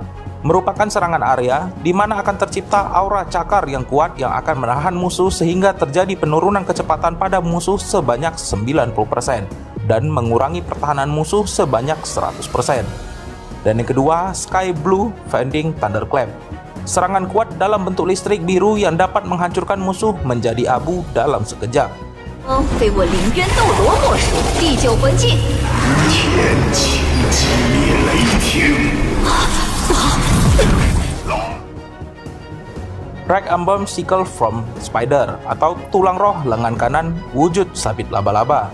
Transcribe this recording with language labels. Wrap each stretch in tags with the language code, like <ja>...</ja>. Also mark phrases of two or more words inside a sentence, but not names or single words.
<id>Merupakan serangan area di mana akan tercipta aura cakar yang kuat yang akan menahan musuh sehingga terjadi penurunan kecepatan pada musuh sebanyak 90% dan mengurangi pertahanan musuh sebanyak 100%. Dan yang kedua,</id> <en>Sky Blue Fending Thunderclap.</en> <id>Serangan kuat dalam bentuk listrik biru yang dapat menghancurkan musuh menjadi abu dalam sekejap.</id> <zh>非我凌渊斗罗莫属，地久魂尽。天启击灭雷霆。</zh> <en>Rag Ambon Sickle from Spider</en> <id>atau tulang roh lengan kanan wujud sabit laba-laba.</id>